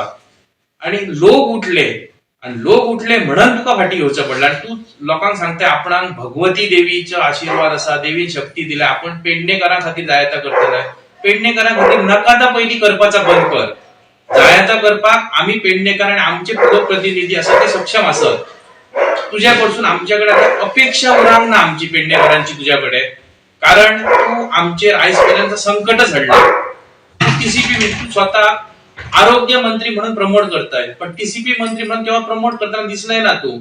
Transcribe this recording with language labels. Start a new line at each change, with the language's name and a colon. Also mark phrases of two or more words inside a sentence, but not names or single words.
Konkani: आणि लोक उठले म्हणून तुका फाटी घेवचं पडलं. आणि तू लोकांक सांगताय आपणाक भगवती देवीचा आशीर्वाद असा, देवी शक्ती दिलाय, आपण पेडणेकारां खातीर जायता करतले. पेडणेकारां खातीर नकाता पहिली करपाचा बंद कर. जायता करपाक आम्ही पेडणेकार आणि आमचे लोकप्रतिनिधी असं ते सक्षम असत. तुझ्याकडसून आमच्याकडे आता अपेक्षा उरांक ना आमची पेडणेकरांची तुझ्याकडे. कारण तू आमचे आजपर्यंत संकटच हाडला.
Marathi: TCP तू स्वतः आरोग्य मंत्री म्हणून प्रमोट करताय, पण TCP मंत्री म्हणून तेव्हा प्रमोट करताना दिसलाय ना तू.